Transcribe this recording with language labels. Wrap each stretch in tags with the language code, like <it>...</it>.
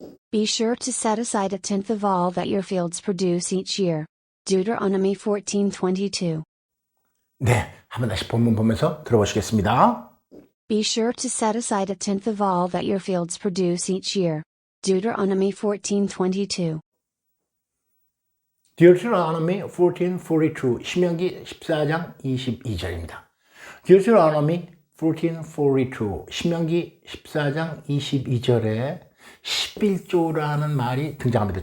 <en>Be sure to set aside a tenth of all that your fields produce each year. Deuteronomy 14:22.</en> <ko>네, 한번 다시 본문 보면서 들어보시겠습니다.</ko> <en>Be sure to set aside a tenth of all that your fields produce each year. Deuteronomy 14:22.</en> <ko>Deuteronomy 14:42 신명기 14장 22절입니다. Deuteronomy 14:42 신명기 14장 22절에 11조라는 말이 등장합니다.</ko>